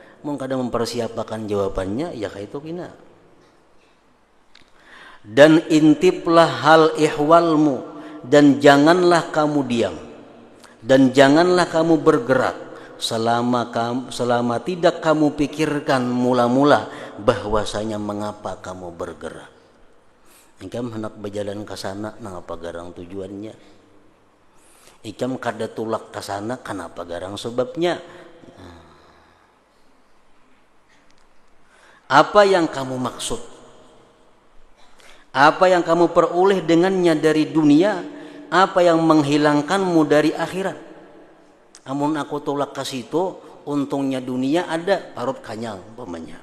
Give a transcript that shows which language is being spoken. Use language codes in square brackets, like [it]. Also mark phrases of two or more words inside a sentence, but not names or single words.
[bjn] Mau kadang mempersiapkan jawabannya ya kayak itu kina. [id] Dan intiplah hal ihwalmu, dan janganlah kamu diam, dan janganlah kamu bergerak selama tidak kamu pikirkan mula-mula bahwasanya mengapa kamu bergerak. [bjn] Ikam hendak berjalan ke sana, kenapa garang tujuannya? Ikam kada tulak ke sana, kenapa garang sebabnya? [id] Apa yang kamu maksud? Apa yang kamu peroleh dengannya dari dunia? [bjn] Apa yang menghilangkanmu dari akhirat? Amun aku tolak ke situ, untungnya dunia ada, parut kanyang umpamanya.